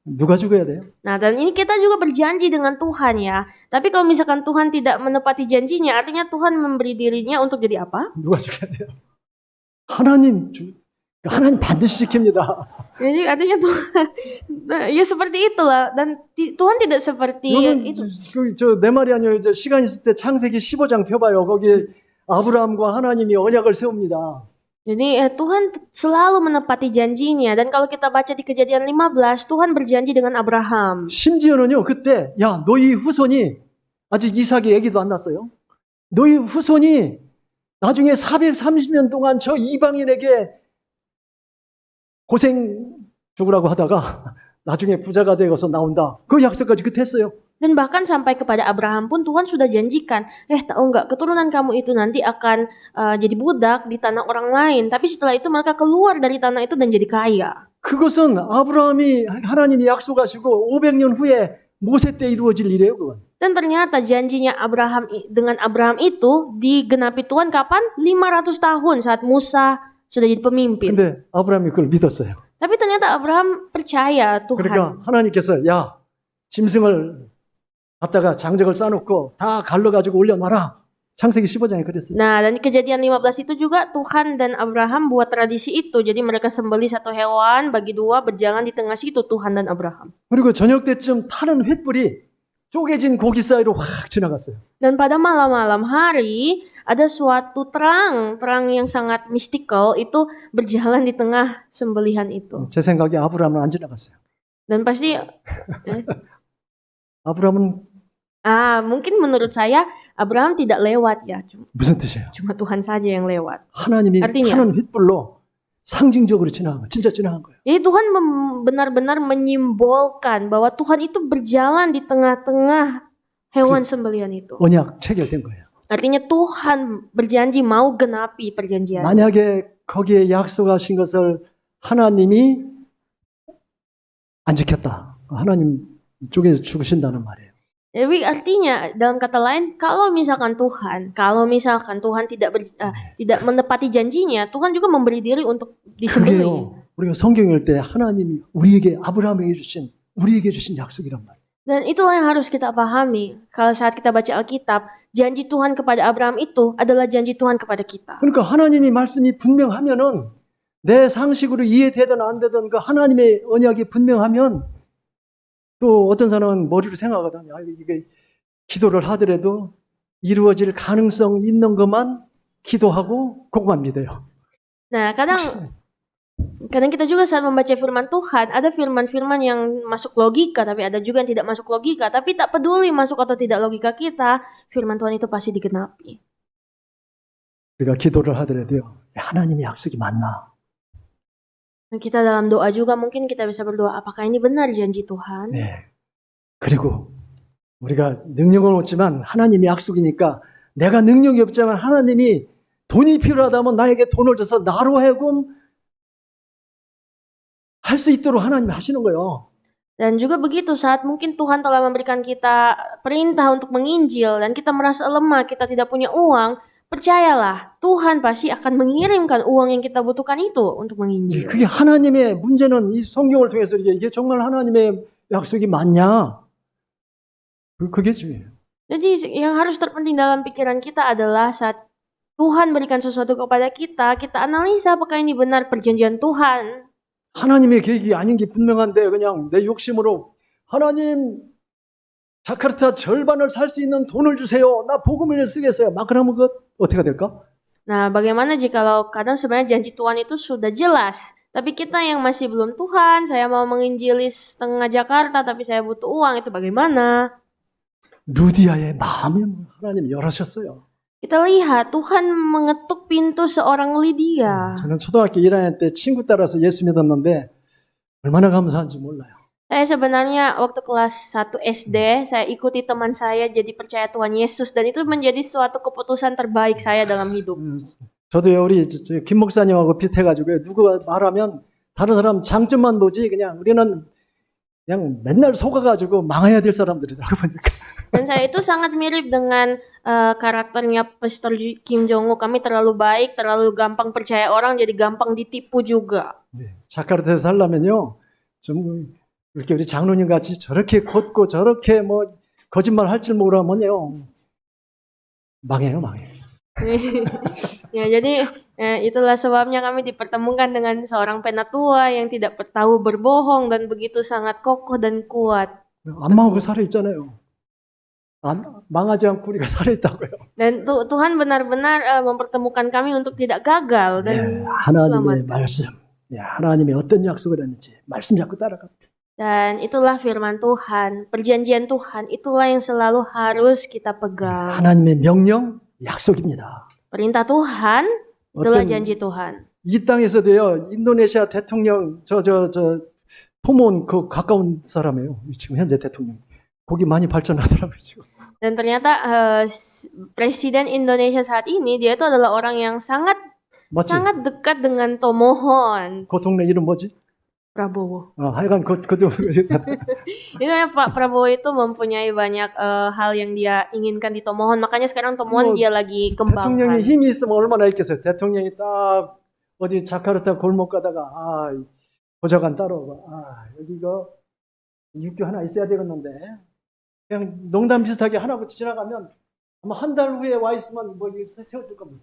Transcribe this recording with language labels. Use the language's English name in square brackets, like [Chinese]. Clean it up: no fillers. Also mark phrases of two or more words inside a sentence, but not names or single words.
[Korean] 누가 죽어야 돼요? [Indonesian] Nah, dan ini kita juga berjanji dengan Tuhan ya. Tapi kalau misalkan Tuhan tidak menepati janjinya, artinya Tuhan memberi dirinya untuk jadi apa? [Korean] 누가 죽어야 돼요? 하나님 반드시 지킵니다. [Indonesian] Jadi artinya Tuhan, ya seperti itulah. Dan Tuhan tidak seperti [Korean] 여러분, [Indonesian] itu. [Korean] 내 말이 아니에요. 시간 있을 때 창세기 15장 펴봐요. 거기 아브라함과 하나님이 언약을 세웁니다. [Indonesian] Jadi Tuhan selalu menepati janjinya. Dan kalau kita baca di Kejadian 15, Tuhan berjanji dengan Abraham. [Korean] 심지어는요, 그때, 야, 너희 후손이, 아직 이삭의 아기도 안 났어요. 너희 후손이 나중에 430년 동안 저 이방인에게 고생 죽으라고 하다가 나중에 부자가 되어서 나온다. 그 약속까지 그때 했어요. [Indonesian] Dan bahkan sampai kepada Abraham pun Tuhan sudah janjikan, tahu nggak, keturunan kamu itu nanti akan jadi budak di tanah orang lain. Tapi setelah itu mereka keluar dari tanah itu dan jadi kaya. [Korean] 그것은 하나님이 약속하시고 500년 후에 모세 때 이루어질 일이에요, 그건. [Indonesian] Dan ternyata janjinya Abraham dengan Abraham itu digenapi Tuhan kapan? 500 tahun saat Musa sudah jadi pemimpin. [Korean] 근데 아브라함이 그걸 믿었어요. [Indonesian] Tapi ternyata Abraham percaya Tuhan. [Korean] 그러니까 하나님께서 야, 짐승을 갖다가 장작을 쌓아놓고 다 갈라가지고 올려놔라. 창세기 15장에 그랬어요. [Indonesian] Nah, dan di Kejadian 15 itu juga Tuhan dan Abraham buat tradisi itu. Jadi mereka sembelih satu hewan, bagi dua, berjalan di tengah situ Tuhan dan Abraham. [Korean] 그리고 저녁 때쯤 타는 횃불이 쪼개진 고기 사이로 확 지나갔어요. [Indonesian] Dan pada malam-malam hari ada suatu terang yang sangat mistikal itu berjalan di tengah sembelihan itu. [Korean] 제 생각에 아브라함은 안 지나갔어요. [Indonesian] Dan pasti [Korean] 아브라함은 [Indonesian] mungkin menurut saya Abraham tidak lewat ya. [Korean] 무슨 뜻이에요? [Indonesian] Cuma Tuhan saja yang lewat. [Korean] 하나님이 [Indonesian] Artinya? [Korean] 타는 횃불로 상징적으로 지나간 거예요. 진짜 지나간 거예요. [Indonesian] Jadi Tuhan benar-benar menyimbolkan bahwa Tuhan itu berjalan di tengah-tengah hewan sembelihan itu. [Korean] 언약 체결된 거예요. [Indonesian] Artinya Tuhan berjanji mau genapi perjanjian. [Korean] 만약에 거기에 약속하신 것을 하나님이 안 지켰다. 하나님 쪽에 죽으신다는 말이에요. [Indonesian] Jadi artinya dalam kata lain, kalau misalkan Tuhan tidak menepati janjinya, Tuhan juga memberi diri untuk disembelih. [Korean] 그게요. 우리가 성경 읽을 때 하나님이 아브라함에게 주신 약속이란 말이에요. [Indonesian] Dan itulah yang harus kita pahami. Kalau saat kita baca Alkitab, janji Tuhan kepada Abraham itu adalah janji Tuhan kepada kita. [Korean] 그러니까 하나님이 말씀이 분명하면은 내 상식으로 이해되든 안 되든 그 하나님의 언약이 분명하면 또 어떤 사람은 머리로 생각하거든. 이게 기도를 하더라도 이루어질 가능성 있는 것만 기도하고 그것만 믿어요. [Indonesian] Nah, kadang kita juga saat membaca firman Tuhan, ada firman-firman yang masuk logika, tapi ada juga yang tidak masuk logika. Tapi tak peduli masuk atau tidak logika kita, firman Tuhan itu pasti digenapi. [Korean] 우리가 기도를 하더라도요. 하나님의 약속이 맞나? [Indonesian] Kita dalam doa juga mungkin kita bisa berdoa, apakah ini benar janji Tuhan? [Korean] 네. 그리고 우리가 능력은 없지만 하나님이 약속이니까 내가 능력이 없지만 하나님이 돈이 필요하다면 나에게 돈을 줘서 나로 하여금 할 수 있도록 하나님이 하시는 거예요. [Indonesian] Dan juga begitu saat mungkin Tuhan telah memberikan kita perintah untuk menginjil dan kita merasa lemah, kita tidak punya uang, percayalah Tuhan pasti akan mengirimkan uang yang kita butuhkan itu untuk menginjil. [Korean] 그게 하나님의 문제는 이 성경을 통해서 이게 정말 하나님의 약속이 맞냐? 그게 중요해요. [Indonesian] Jadi yang harus terpenting dalam pikiran kita adalah saat Tuhan berikan sesuatu kepada kita, kita analisa apakah ini benar perjanjian Tuhan. [Korean] 하나님의 계획이 아닌 게 분명한데 그냥 내 욕심으로 하나님 자카르타 절반을 살 수 있는 돈을 주세요. 나 복음을 쓰겠어요. 막 그러면 그 어떻게 될까? [Indonesian] Nah, bagaimana jikalau kadang sebenarnya janji Tuhan itu sudah jelas, tapi kita yang masih belum, Tuhan, saya mau menginjili setengah Jakarta, tapi saya butuh uang, itu bagaimana? [Korean] 루디아의 마음에 하나님 열으셨어요. [Indonesian] Kita lihat Tuhan mengetuk pintu seorang Lydia. [Korean] 저는 초등학교 1학년 때 친구 따라서 예수 믿었는데 얼마나 감사한지 몰라요. [Indonesian] Saya sebenarnya waktu kelas 1 SD, saya ikuti teman saya jadi percaya Tuhan Yesus dan itu menjadi suatu keputusan terbaik saya dalam hidup. [Korean] 저도요, 우리 김 목사님하고 비슷해가지고요. 누가 말하면 다른 사람 장점만 보지 그냥 우리는 그냥 맨날 속아가지고 망해야 될 사람들이라고 보니까. [Indonesian] Dan saya itu sangat mirip dengan karakternya Pastor Kim Jong-un. Kami terlalu baik, terlalu gampang percaya orang, jadi gampang ditipu juga. [Korean] 네, 자카르타에 살려면요, 좀 이렇게 우리 장로님 같이 저렇게 걷고 저렇게 뭐 거짓말 할 줄 모르면요. 망해요. [Indonesian] Ya, jadi itulah sebabnya kami dipertemukan dengan seorang penatua yang tidak tahu berbohong dan begitu sangat kokoh dan kuat. [Korean] 안 망하고 살아있잖아요. 망하지 않고 우리가 살아있다고요. [Indonesian] Dan Tuhan benar-benar mempertemukan kami untuk tidak gagal dan [Korean] 하나님의 [Indonesian] selamat. [Korean] 말씀, 하나님의 어떤 약속을 했는지 말씀 잡고 따라갑니다. [Indonesian] Dan itulah firman Tuhan, perjanjian Tuhan, itulah yang selalu harus kita pegang. [Korean] 하나님의 명령, 약속입니다. [Indonesian] Perintah Tuhan, itulah [Korean] 어떤 [Indonesian] janji Tuhan. [Korean] 이 땅에서도요, 인도네시아 대통령 토몬 그 가까운 사람이에요. 지금 현재 대통령. 거기 많이 발전하더라고요 지금. [Indonesian] Dan ternyata Presiden Indonesia saat ini dia itu adalah orang yang sangat [Korean] 맞지? [Indonesian] dekat dengan Tomohon [Korean] 그 동네 이름 뭐지? Prabowo. 하여간 그 [Indonesian] Itu ya Pak Prabowo itu mempunyai banyak hal yang dia inginkan di Tomohon. Makanya sekarang Tomohon [Korean] 뭐, [Indonesian] dia lagi [Korean] 대통령이 [Indonesian] kembangkan. [Korean] 힘이 있으면 얼마나 있겠어요. 대통령이 딱 어디 자카르타 골목 가다가 보좌관 따라오고 여기 이거 육교 하나 있어야 되겠는데 그냥 농담 비슷하게 하나 지나가면 아마 한 달 후에 와 있으면 뭐 이거 세워줄 겁니다.